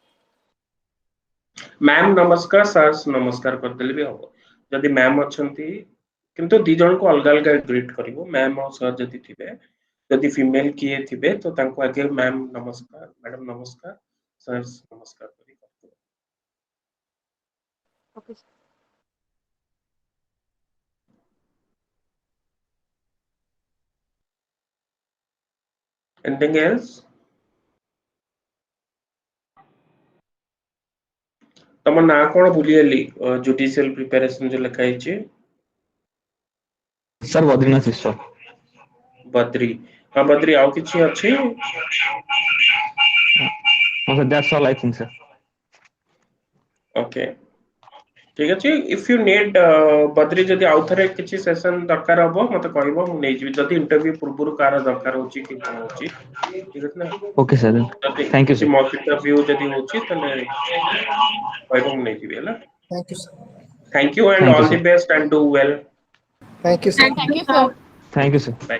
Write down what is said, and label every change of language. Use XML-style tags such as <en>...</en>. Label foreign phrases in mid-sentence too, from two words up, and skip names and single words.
<or>ମ୍ୟାମ୍ ନମସ୍କାର, ସାର୍ ନମସ୍କାର କରିଦେଲେ ବି ହବ। ଯଦି ମ୍ୟାମ୍ ଅଛନ୍ତି, କିନ୍ତୁ ଦି ଜଣଙ୍କୁ ଅଲଗା ଅଲଗା ଗ୍ରିଟ୍ କରିବ। ମ୍ୟାମ୍ ଆଉ ସାର୍ ଯଦି ଥିବେ, ଯଦି ଫିମେଲ କିଏ ଥିବେ ତ ତାଙ୍କୁ ଆଗେ ମ୍ୟାମ୍ ନମସ୍କାର, ମ୍ୟାଡମ ନମସ୍କାର, ସାର୍ ନମସ୍କାର କରି କରିଦେବ।</or> <en>Okay sir. Anything else?</en> <or>ତମ ନାଁ କଣ ଭୁଲିଗଲି,</or> <en>judicial preparation</en> <or>ଯୋଉ ଲେଖା ହେଇଛି?</or> <en>Sir, Badrinath Ishwar.</en> <or>ବଦ୍ରି। ହଁ ବଦ୍ରି, ଆଉ କିଛି ଅଛି?</or> <en>No, sir, that's all I think, sir.</en> <or>ଓକେ, ଠିକ ଅଛି।</or> <en>If you need</en> <or>ବଦ୍ରି, ଯଦି ଆଉ ଥରେ କିଛି ସେସନ ଦରକାର ହବ ମତେ କହିବ, ମୁଁ ନେଇଯିବି। ଯଦି ଇଣ୍ଟରଭ୍ୟୁ ପୂର୍ବରୁ କାହାର ଦରକାର ହଉଛି କି କଣ ହଉଛି, ଠିକ ଅଛି ନା।</or> <en>Okay, sir.</en> <or>ଯଦି</or> <en>Thank you,</en> <or>କିଛି</or> <en>sir. mock interview</en> <or>ଯଦି ହଉଛି ତାହେଲେ କହିବ, ମୁଁ ନେଇଯିବି ହେଲା।</or> <en>Thank you, sir. Thank you and Thank you, all sir. the best and do well. Thank you, sir. Thank you sir. Thank you, sir. Bye.</en>